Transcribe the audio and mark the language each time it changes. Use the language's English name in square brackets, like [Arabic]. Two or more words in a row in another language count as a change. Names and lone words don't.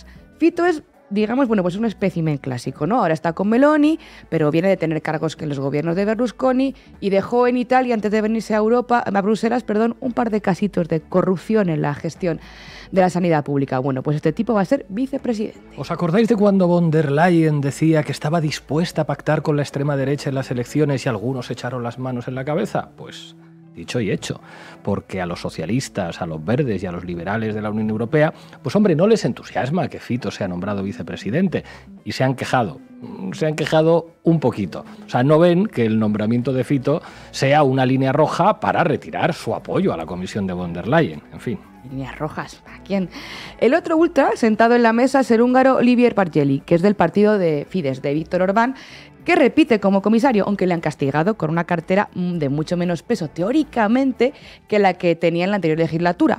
[Spanish] Fitto es, digamos, bueno, pues un espécimen clásico, ¿no? Ahora está con Meloni, pero viene de tener cargos en los gobiernos de Berlusconi y dejó en Italia, antes de venirse a Bruselas, un par de casitos de corrupción en la gestión de la sanidad pública. Bueno, pues este tipo va a ser vicepresidente. ¿Os acordáis de cuando von der Leyen decía que estaba dispuesta a pactar con la extrema derecha en las elecciones y algunos echaron las manos en la cabeza? Pues dicho y hecho, porque a los socialistas, a los verdes y a los liberales de la Unión Europea, pues hombre, no les entusiasma que Fitto sea nombrado vicepresidente y se han quejado un poquito. O sea, no ven que el nombramiento de Fitto sea una línea roja para retirar su apoyo a la comisión de von der Leyen, en fin. Líneas rojas, ¿a quién? El otro ultra, sentado en la mesa, es el húngaro Olivier Pargelli, que es del partido de Fidesz, de Viktor Orbán, que repite como comisario, aunque le han castigado con una cartera de mucho menos peso, teóricamente, que la que tenía en la anterior legislatura.